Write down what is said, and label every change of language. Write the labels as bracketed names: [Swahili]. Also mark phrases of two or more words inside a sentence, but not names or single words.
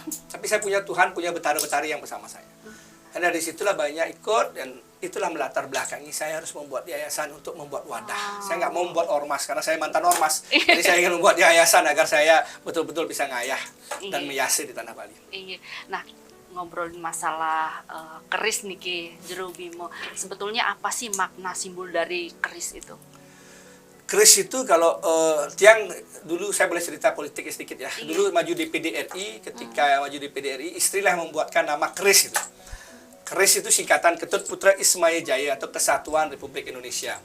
[Indonesian] Tapi saya punya Tuhan, punya Betara-Betari yang bersama saya. Dan dari situlah banyak ikut, dan itulah melatar belakangi saya harus membuat yayasan untuk membuat wadah. Saya nggak mau membuat ormas, karena saya mantan ormas. Jadi saya ingin membuat yayasan agar saya betul-betul bisa ngayah dan meyasi di tanah Bali. Iya. Nah, ngobrolin masalah keris niki Jerubima. Sebetulnya apa sih makna simbol dari keris itu? Keris itu kalau Tiang dulu saya boleh cerita politik sedikit ya. Dulu maju DPD RI, ketika maju DPD RI, istrilah membuatkan nama keris itu. Keris itu singkatan Ketut Putra Ismail Jaya atau Kesatuan Republik Indonesia.